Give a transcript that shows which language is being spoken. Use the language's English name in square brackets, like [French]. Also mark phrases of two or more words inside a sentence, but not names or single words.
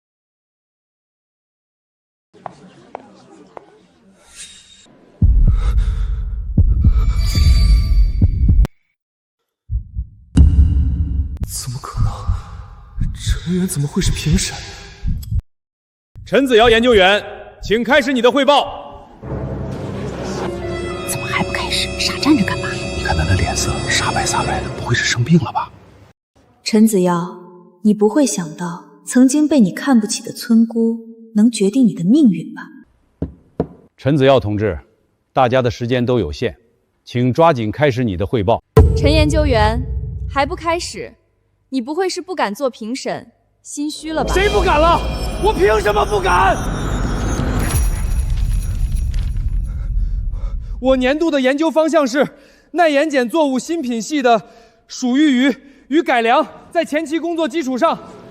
[Chinese] 怎麼可能？陳元怎麼會是評審？陳子瑤研究員，請開始你的匯報。怎麼還不開始？傻站着幹嘛？你看他他的臉色煞白煞白的，不会是生病了吧？陈子耀，你不会想到，曾经被你看不起的村姑，能决定你的命運吧？陈子耀同志，大家的时间都有限，請抓緊開始你的匯報。陳研究員，還不開始？你不會是不敢做評審，心虛了吧？誰不敢了？我憑什麼不敢？我年度的研究方向是耐鹽鹼作物新品系的鼠玉魚與改良，在前期工作基礎上。